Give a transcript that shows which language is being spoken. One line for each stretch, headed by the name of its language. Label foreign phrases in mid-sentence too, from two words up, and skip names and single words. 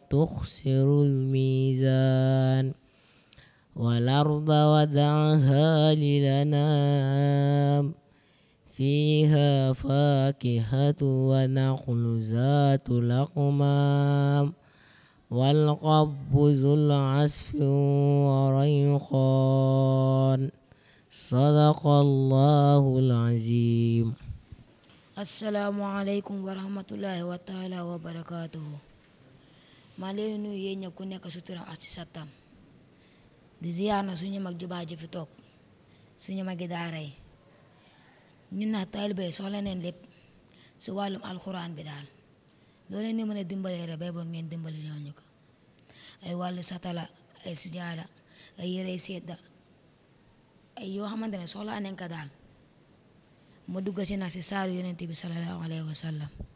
Arabic: تخسروا الميزان والأرض وضعها للأنام فيها فاكهة ونخل ذات الأكمام والقب ذو العصف وريحان صدق الله العظيم. السلام عليكم ورحمة الله وتعالى وبركاته.
Wolof: maa leen nuyu yéen ñëpp ku nekk si turam ak si santam di ziyaar na suñu mag ju baax ji fi toog suñu magi daara yi ñun nag taalibe yi soxla neen lépp si wàllum alxuraan bi daal loo leen ni mën a dimbalee rek bay boog ngeen dimbali ñooñu ko ay wàllu satala ay sijaada ay yére sedda ay yoo xamante ne soxla neen ko daal ma dugg ci nag ci saaru yonent bi
Arabic: صلى الله عليه وسلم.